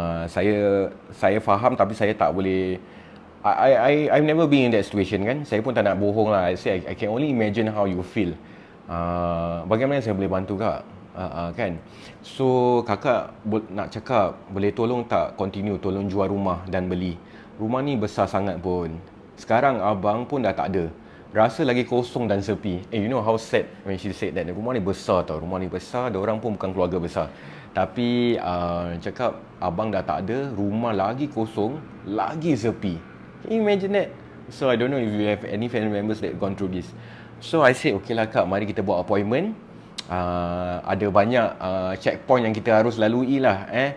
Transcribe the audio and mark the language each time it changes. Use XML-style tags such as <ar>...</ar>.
<ms>Saya faham, tapi saya tak boleh.</ms> <en>I've never been in that situation kan.</en> <ms>Saya pun tak nak bohong lah.</ms> <en>I can only imagine how you feel.</en> <ms>Bagaimana saya boleh bantu kak? Kan? So kakak nak cakap, boleh tolong tak continue tolong jual rumah dan beli. Rumah ni besar sangat pun. Sekarang abang pun dah tak ada. Rasa lagi kosong dan sepi.</ms> <en>You know how sad when she said that.</en> <ms>Rumah ni besar tau. Rumah ni besar, diorang pun bukan keluarga besar. Tapi cakap abang dah tak ada, rumah lagi kosong, lagi sepi.</ms> <en>Can you imagine that? So I don't know if you have any family members that gone through this.</en> <ms>So I said, okay lah kak, mari kita buat appointment. Ada banyak checkpoint yang kita harus lalui lah.</ms>